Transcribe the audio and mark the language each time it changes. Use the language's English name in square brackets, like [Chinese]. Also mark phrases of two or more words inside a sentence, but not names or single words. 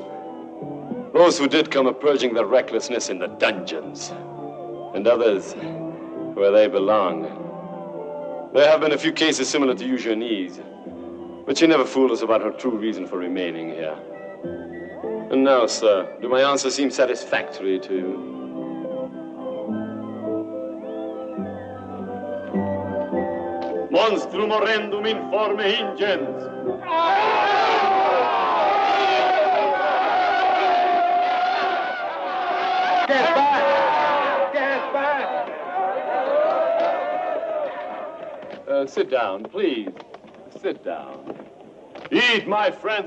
[English] Those who did come are purging their recklessness in the dungeons, and others where they belong. There have been a few cases similar to Eugenie's, but she never fooled us about her true reason for remaining here. And now, sir, do my answers seem satisfactory to you? [Latin] Monstrum horrendum informe ingens. [English] Get back! Get back! Sit down, please. Sit down. Eat, my friends.